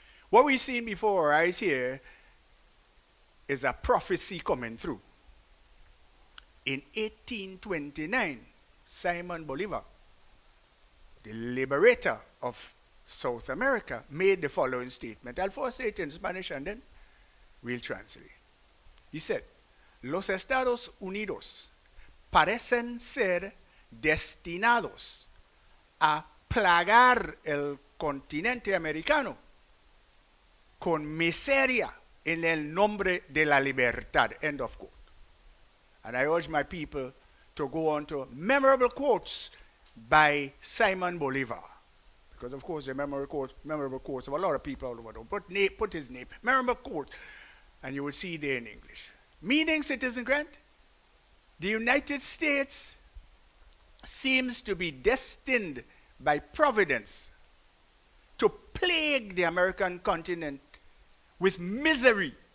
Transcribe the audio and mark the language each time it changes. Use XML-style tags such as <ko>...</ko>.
<en>What we've seen before our eyes here is a prophecy coming through. In 1829, Simon Bolivar, the liberator of South America, made the following statement. I'll first say it in Spanish and then we'll translate. He said,</en> <es>Los Estados Unidos parecen ser destinados a plagar el continente americano con miseria en el nombre de la libertad.</es> <en>End of quote. And I urge my people to go on to memorable quotes by Simon Bolivar. Because, of course, the memorable quotes of a lot of people all over the world. Put his name. Memorable quote. And you will see there in English. Meaning, Citizen Grant, the United States seems to be destined by providence to plague the American continent with misery.</en>